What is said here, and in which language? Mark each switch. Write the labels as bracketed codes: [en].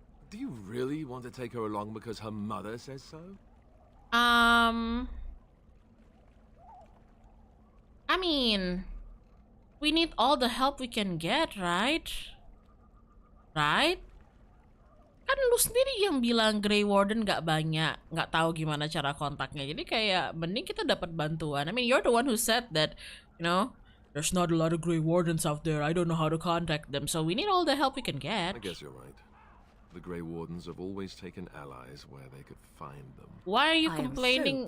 [en] Do you really want to take her along because her mother says so? I mean, we need all the help we can get, right? Right? [id] Kan lu sendiri yang bilang Grey Warden nggak banyak, nggak tahu gimana cara kontaknya. Jadi kayak mending kita dapat bantuan. [en] I mean, you're the one who said that, you know, there's not a lot of Grey Wardens out there. I don't know how to contact them, so we need all the help we can get. I guess you're right. The Grey Wardens have always taken allies where they could find them. Why are you complaining?